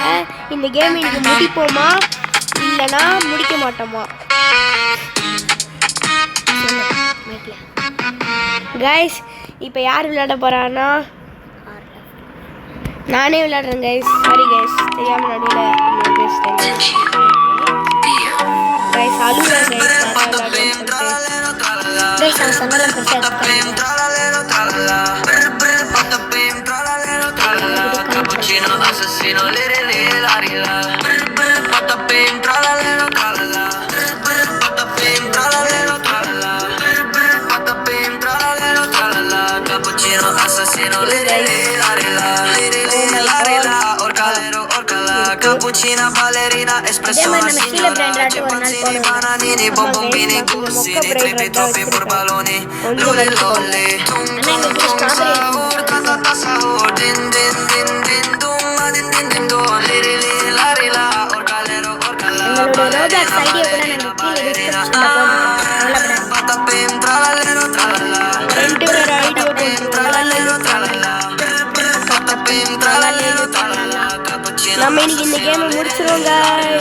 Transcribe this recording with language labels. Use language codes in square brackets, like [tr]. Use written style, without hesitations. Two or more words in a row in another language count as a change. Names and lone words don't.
[ta] இந்த கேம் இன்னைக்கு முடிப்போமா இல்லைன்னா முடிக்க மாட்டோமா guys. இப்போ யார் விளையாட போறான்னா நானே விளையாடுறேன் guys. [en] sorry guys, [ta] தெரியாம நடுவில் பேசிட்டேன். நான் சொன்னாலும் பெருசாக எடுத்துக்காதீங்க. Cappuccino assassino, lirili, larila. Patapim, tralalero, tralala. Patapim, tralalero, tralala. Patapim, tralalero, tralala. Cappuccino assassino, lirili, larila. Lirili, larila. Orcalero, orcala. Cappuccina, ballerina, espresso, signora. Chimpanzini, bananini, bombombini, gussini. Trippi, troppi, burbaloni. Lule, lole. Tum, tum, tum, sahur. Ta, sahur. Din, din, din, din. எங்களோட ரோபாக்ஸ் ஐடியா கூட நாங்கள் கீழே டிஸ்கிரிப்ஷனில் நம்ம இன்னைக்கு இந்த கேமை முடிச்சிருவோம் guys.